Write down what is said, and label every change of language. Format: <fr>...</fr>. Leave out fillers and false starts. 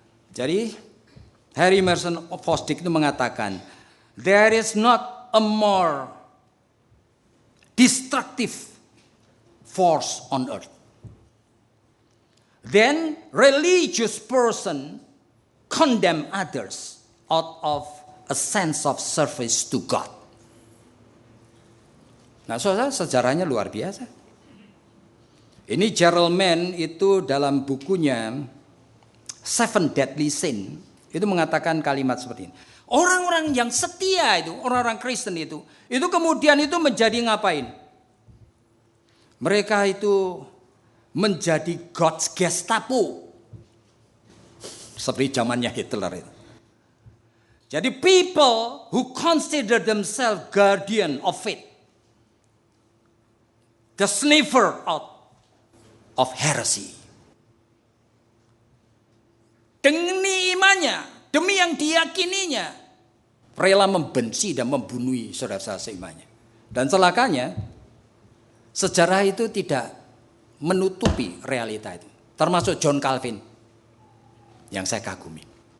<id>Jadi Harry Emerson Fosdick itu mengatakan,</id> <en>there is not a more destructive force on earth than religious person condemn others out of a sense of service to God.</en> <id>Nah, saudara, sejarahnya luar biasa. Ini Gerald Mann itu dalam bukunya Seven Deadly Sin itu mengatakan kalimat seperti ini. Orang-orang yang setia itu, orang-orang Kristen itu kemudian itu menjadi ngapain? Mereka itu menjadi God's Gestapo. Seperti zamannya Hitler itu.</id> <en>Jadi people who consider themselves guardian of faith, the sniffer out of heresy.</en> <id>Demi imannya, demi yang diyakininya, rela membenci dan membunuh saudara-saudara seimannya. Dan celakanya, sejarah itu tidak menutupi realita itu. Termasuk John Calvin, yang saya kagumi.</id>